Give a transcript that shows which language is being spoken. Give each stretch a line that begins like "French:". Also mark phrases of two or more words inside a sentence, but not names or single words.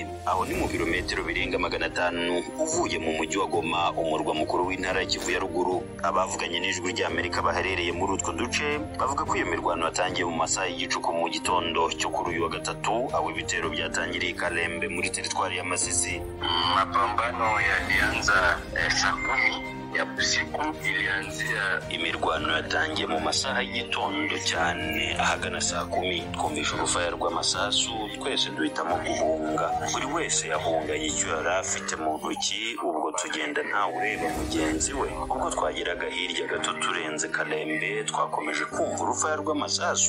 Kinyarwanda: Aho ni mu birometero birenga 500 uvuye mu mujyi wa Goma, umurwa mukuru w'intara Kivu ya ruguru. Abavuganye n'Ijwi ry'Amerika baherereye muri utwo duce bavuga ko iyo mirwano yatangiye mu masaha y'igicuku mu gitondo cyo kuri uyu wa gatatu, aho ibitero byatangiriye Kalembe muri teritwari ya Masisi.
Swahili: Mapambano yalianza saa 10 ya usiku, ilianzia
Kinyarwanda: imirwano yatangiye mu masaha y'igitondo cyane ahagana saa 10. Twumvisha urufaya rw'amasasu, twese duhitamo guhunga. Buri wese yahungaye icyo yari afite mu ntoki, ubwo tugenda ntawe ureba mugenzi we. Ubwo twageraga hirya gato turenze Kalembe, twakomeje kumva urufaya rw'amasasu.